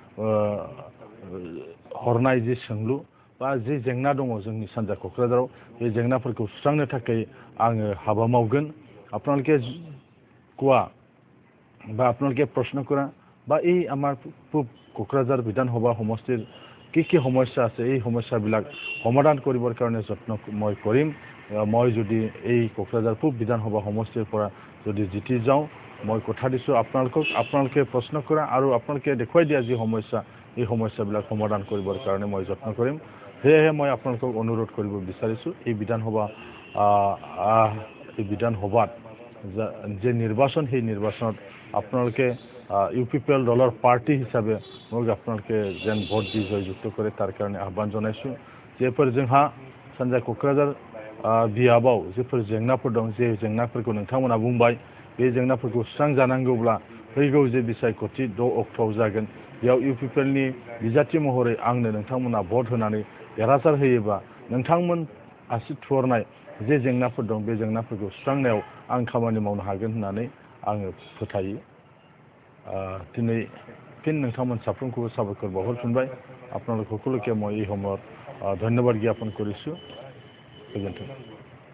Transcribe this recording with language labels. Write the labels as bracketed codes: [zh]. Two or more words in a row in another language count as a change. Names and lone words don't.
[brx] हरनाय जे सोंलु बा जे जेंना दङ जोंनि सानजा क'क्राझाराव बे जेंनाफोरखौ सुस्रांनो थाखाय आङो हाबा मावगोन [as] আপোনালোকে কোৱা বা আপোনালোকে প্ৰশ্ন কৰা বা এই আমাৰ পূব কোকৰাঝাৰ বিধানসভা সমষ্টিৰ কি সমস্যা আছে এই সমস্যাবিলাক সমাধান কৰিবৰ কাৰণে যত্ন মই কৰিম মই যদি এই কোকৰাঝাৰ পূব বিধানসভা সমষ্টিৰ পৰা যদি জিতি যাওঁ মই কথা দিছোঁ আপোনালোকে প্ৰশ্ন কৰা আৰু আপোনালোকে দেখুৱাই দিয়া যি সমস্যা এই সমস্যাবিলাক সমাধান কৰিবৰ কাৰণে মই যত্ন কৰিম সেয়েহে মই আপোনালোকক অনুৰোধ কৰিব বিচাৰিছোঁ এই বিধানসভাত যে নিৰ্বাচন সেই নিৰ্বাচনত আপোনালোকে ইউপিপিএল দলৰ পাৰ্টি হিচাপে মোক আপোনালোকে যেন ভোট দি জয়যুক্ত কৰে তাৰ কাৰণে আহ্বান [brx] জনাইছোঁ जेफोर जोंहा सानजा क'क्राझार बियाबाव जेफोर जेंनाफोर दं जे जेंनाफोरखौ नोंथांमोना बुंबाय बे जेंनाफोरखौ सुस्रांजानांगौब्ला फैगौ जे बिसायख'थि 6 अक्ट'आव जागोन बेयाव इउपिपिएलनि बिजाथि महरै आंनो नोंथांमोना भट होनानै देरहासार होयोबा नोंथांमोन आसि थुहरनाय जे जेंनाफोर दं बे जेंनाफोरखौ सुस्रांनायाव आं खामानि मावनो हागोन होननानै आङो फोथायो दिनै फिन नोंथांमोन साफ्रोमखौबो साबायखर बावहरफिनबाय [as] আপোনালোক সকলোকে মই এই সময়ত ধন্যবাদ জ্ঞাপন কৰিছোঁ [brx] गोजोन्थों